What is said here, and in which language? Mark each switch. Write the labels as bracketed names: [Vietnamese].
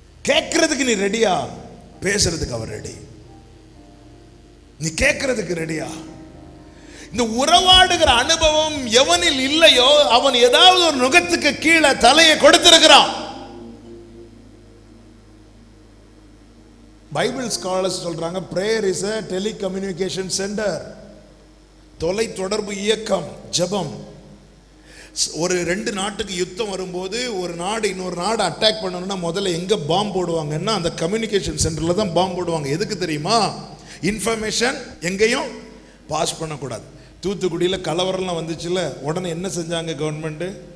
[Tamil] கேட்கறதுக்கு நீ ரெடியா? பேசுறதுக்கு அவர் ரெடி. நீ கேட்கறதுக்கு ரெடியா? இந்த உறவாடுகிற அனுபவம் எவனில் இல்லையோ அவன் ஏதாவது ஒரு நுகத்துக்கு கீழே தலையை கொடுத்திருக்கிறான். பைபிள் ஸ்காலர்ஸ் சொல்றாங்க [English] prayer is a telecommunication center. [Tamil] தொலை தொடர்பு இயக்கம், ஜெபம். ஒரு 2 நாட்டுக்கு யுத்தம் வரும்போது ஒரு நாடு இன்னொரு நாடு அட்டாக் பண்ணணும்னா முதல்ல எங்க பாம்பு போடுவாங்கன்னா அந்த கம்யூனிகேஷன் சென்டர்ல தான் பாம்பு போடுவாங்க. எதுக்கு தெரியுமா? இன்ஃபர்மேஷன் எங்கேயும் பாஸ் பண்ணக்கூடாது. தூத்துக்குடியில் கலவரம்லாம் வந்துச்சுல, உடனே என்ன செஞ்சாங்க கவர்மெண்ட்டு?